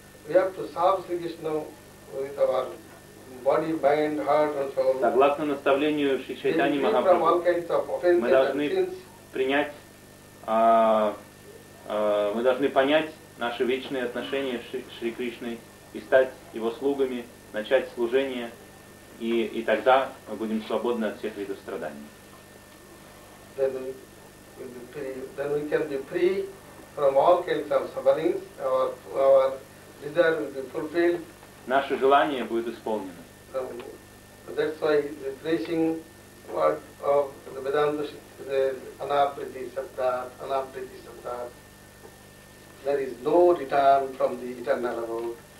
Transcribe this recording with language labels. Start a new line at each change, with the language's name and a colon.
English: We have to serve Sri Krishna with our body, mind, heart and soul.
Russian: Согласно наставлению Шри Чайтани Махапрабху, мы должны принять, мы должны понять наши вечные отношения с Шри Кришной и стать его слугами, начать служение, и тогда мы будем свободны от всех видов страданий.
English: Then we can be free from all kinds of sufferings. Our desire will be fulfilled.
Russian: Наше желание будет исполнено.
English: That's why the preaching word of the Vedanta the anapriti sattva, anapriti sattva. There is no return from the eternal abode.